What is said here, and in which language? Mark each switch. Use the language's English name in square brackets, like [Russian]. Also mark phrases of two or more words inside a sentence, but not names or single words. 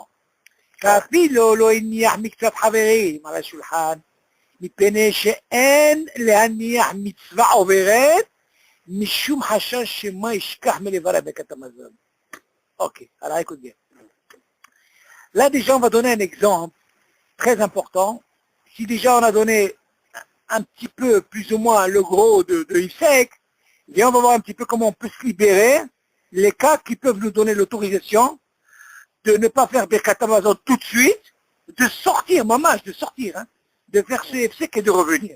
[Hebrew] כאפילו לא הניח מקצת חברים על השולחן, מפני שאין להניח מצווה עוברת, משום חשש שמה ישכח מלברך ברכת המזון. [French] Ok, alors écoute bien. Là déjà on va donner un exemple très important. Si déjà on a donné un petit peu plus ou moins le gros de IFSEC, bien on va voir un petit peu comment on peut se libérer, les cas qui peuvent nous donner l'autorisation de ne pas faire [Hebrew] ברכת המזון [French] tout de suite, de sortir, mamage, de sortir, hein, de faire ce IFSEC et de revenir.